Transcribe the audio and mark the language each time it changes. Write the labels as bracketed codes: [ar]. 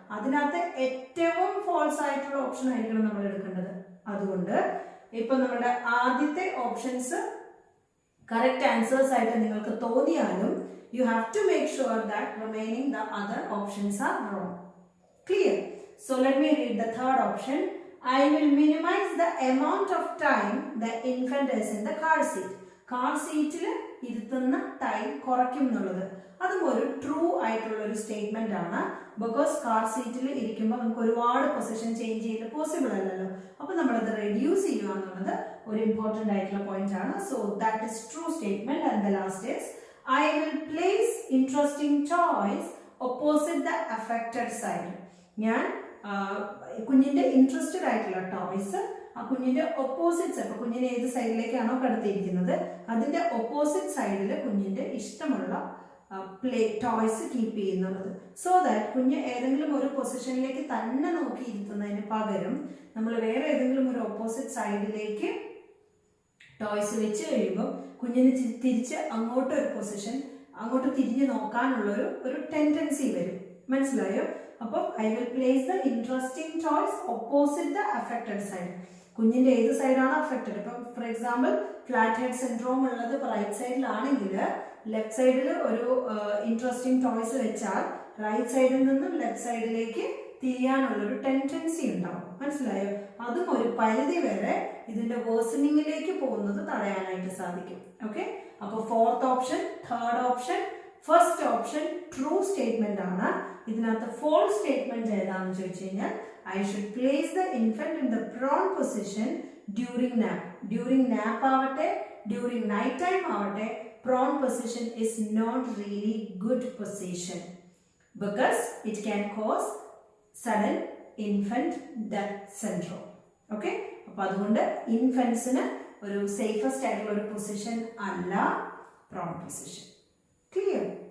[ml] അതിനകത്ത് ഏറ്റവും ഫോൾസ് ആയിട്ടുള്ള ഓപ്ഷൻ ആയിരിക്കണം നമ്മൾ എടുക്കേണ്ടത്. അതുകൊണ്ട് ഇപ്പൊ നമ്മുടെ ആദ്യത്തെ ഓപ്ഷൻസ് കറക്റ്റ് ആൻസേഴ്സ് ആയിട്ട് നിങ്ങൾക്ക് തോന്നിയാലും [en] You have to make sure that remaining the other options are wrong. Clear? So let me read the third option. I will minimize the amount of time the infant is in the car seat. [ml] Car സീറ്റിൽ ഇരുത്തുന്ന time കുറയ്ക്കും എന്നുള്ളത് അതും ഒരു true ആയിട്ടുള്ള ഒരു statement ആണ്. Because car സീറ്റിൽ ഇരിക്കുമ്പോൾ നമുക്ക് ഒരുപാട് പൊസിഷൻ ചേഞ്ച് ചെയ്ത് പോസിബിൾ അല്ലല്ലോ. അപ്പൊ നമ്മളത് റെഡ്യൂസ് ചെയ്യുക എന്നുള്ളത് ഒരു ഇമ്പോർട്ടന്റ് ആയിട്ടുള്ള പോയിന്റ് ആണ്. [en] So that is true statement. And the last is I will place interesting toys opposite the affected side. [ml] ഞാൻ കുഞ്ഞിന്റെ ഇൻട്രസ്റ്റഡ് ആയിട്ടുള്ള ടോയ്സ് ആ കുഞ്ഞിന്റെ ഒപ്പോസിറ്റ്സ്, അപ്പൊ കുഞ്ഞിനെ ഏത് സൈഡിലേക്കാണോ കിടത്തിയിരിക്കുന്നത് അതിന്റെ ഒപ്പോസിറ്റ് സൈഡിൽ കുഞ്ഞിന്റെ ഇഷ്ടമുള്ള ടോയ്സ് കീപ്പ് ചെയ്യുന്നുള്ളത്. സോ ദാറ്റ് കുഞ്ഞ് ഏതെങ്കിലും ഒരു പൊസിഷനിലേക്ക് തന്നെ നോക്കിയിരുത്തുന്നതിന് പകരം നമ്മൾ വേറെ ഏതെങ്കിലും ഒരു ഓപ്പോസിറ്റ് സൈഡിലേക്ക് ടോയ്സ് വെച്ച് കഴിയുമ്പോൾ കുഞ്ഞിന് തിരിച്ച് അങ്ങോട്ടൊരു പൊസിഷൻ, അങ്ങോട്ട് തിരിഞ്ഞ് നോക്കാനുള്ളൊരു ടെൻഡൻസി വരും. മനസ്സിലായോ? [en] അപ്പോൾ I will place the interesting toys opposite the affected side. [ml] കുഞ്ഞിന്റെ ഏത് സൈഡാണ് അഫക്റ്റഡ്? ഇപ്പം for example flat head syndrome ഉള്ളത് റൈറ്റ് സൈഡിലാണെങ്കിൽ ലെഫ്റ്റ് സൈഡിൽ ഒരു ഇൻട്രസ്റ്റിംഗ് ടോയ്സ് വെച്ചാൽ റൈറ്റ് സൈഡിൽ നിന്നും ലെഫ്റ്റ് സൈഡിലേക്ക് തിരിയാനുള്ളൊരു ടെൻഡൻസി ഉണ്ടാവും. മനസ്സിലായോ? അതും ഒരു പരിധി വരെ ഇതിന്റെ വേഴ്സണിങ്ങിലേക്ക് പോകുന്നത് തടയാനായിട്ട് സാധിക്കും. ഓക്കെ, അപ്പോൾ fourth option, third option, first option true statement ആണ്. ഇതിനകത്ത് ഫോൾസ് സ്റ്റേറ്റ്മെന്റ് ഏതാണെന്ന് ചോദിച്ചു കഴിഞ്ഞാൽ [en] I should place the infant in the prone position during nap. During nap [ml] ആവട്ടെ, [en] during night time ആവട്ടെ, prone position is not really good position because it can cause sudden infant death syndrome. [ml] Okay, അപ്പോൾ അതുകൊണ്ട് ഇൻഫൻസിന് ഒരു safest ആയിട്ടുള്ള ഒരു position അല്ല prone position. Clear?